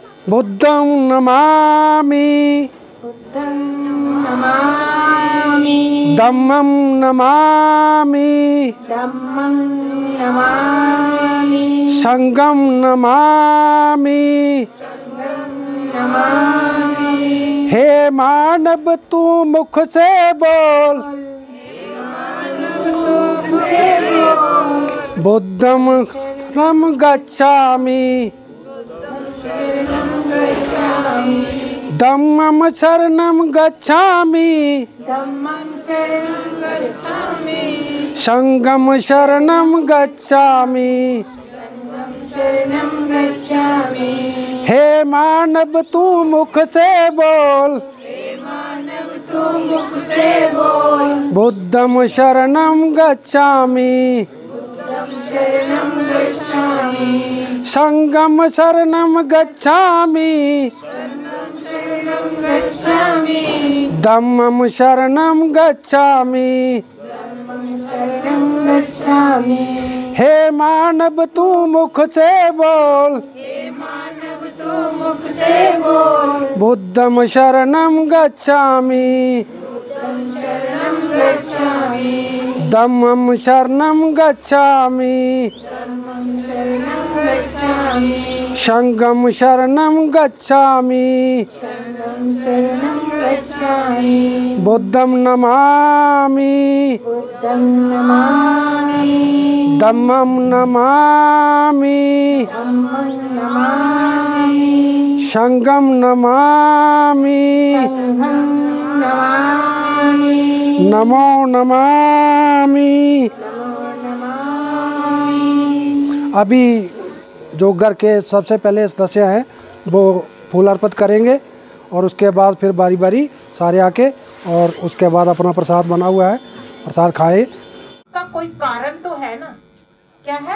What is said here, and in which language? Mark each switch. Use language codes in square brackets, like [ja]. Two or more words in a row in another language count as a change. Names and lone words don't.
[pi] बुद्धं नमामि धम्मं नमामि संघं नमामि। [hi] हे मानव तू मुख से बोल, [pi] बुद्धं शरणं गच्छामि धम्मं शरणं गच्छामि संघं शरणं गच्छामि। [hi] हे मानव तू मुख से बोल, [pi] बुद्धं शरणं गच्छामि संघं शरणं गच्छामि धम्मं शरणं गच्छामि। [hi] हे मानव तू मुख से बोल, [pi] बुद्धं शरणं गच्छामि धम्मं शरणं गच्छामि संघं शरणं गच्छामि। बुद्धं नमामि धम्मं नमामि संघं नमामि नमो नमामि। [hi] अभी जो घर के सबसे पहले सदस्य हैं वो फूल अर्पित करेंगे और उसके बाद फिर बारी बारी सारे आके और उसके बाद अपना प्रसाद बना हुआ है प्रसाद खाए। का कोई कारण तो है ना, क्या है?